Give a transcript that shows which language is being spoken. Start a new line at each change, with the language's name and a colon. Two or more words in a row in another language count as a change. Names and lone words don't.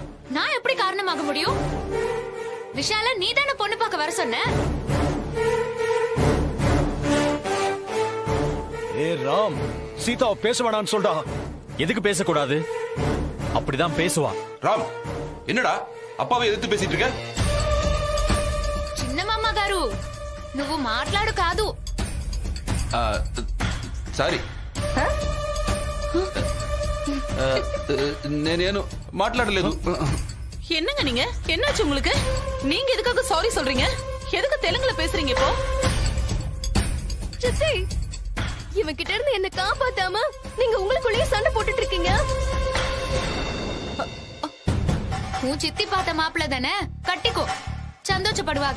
Tamil: நான் எப்படி காரணமாக முடியும்? விஷால நீதான பொண்ணு பார்க்க வர சொன்ன. ஏ ராம், சீதா பேச வேணான்னு சொல்றா. எதுக்கு பேசக்கூடாது? அப்படிதான் பேசுவா. ராம், என்னடா அப்பாவை எதிர்த்து பேசிட்டு இருக்க?
Telugu: చిన్న మామ గారు నువ్వు మాట్లాడు కాదు. సారీ, నేనేను మాట్లాడలేదు.
Tamil: என்னங்க நீங்க? என்னாச்சு உங்களுக்கு? நீங்க எதுக்காக சாரி சொல்றீங்க? எதுக்கு தெலுங்குல பேசுறீங்க இப்போ? சித்தி, இவன் கிட்ட இருந்து என்ன காப்பாத்தாம நீங்க உங்களுக்குள்ளேயே சண்டை போட்டுட்டு இருக்கீங்க. உன் சித்தி பார்த்த மாப்பிள்ள தானே, கட்டிக்கோ, சந்தோஷப்படுவாங்க.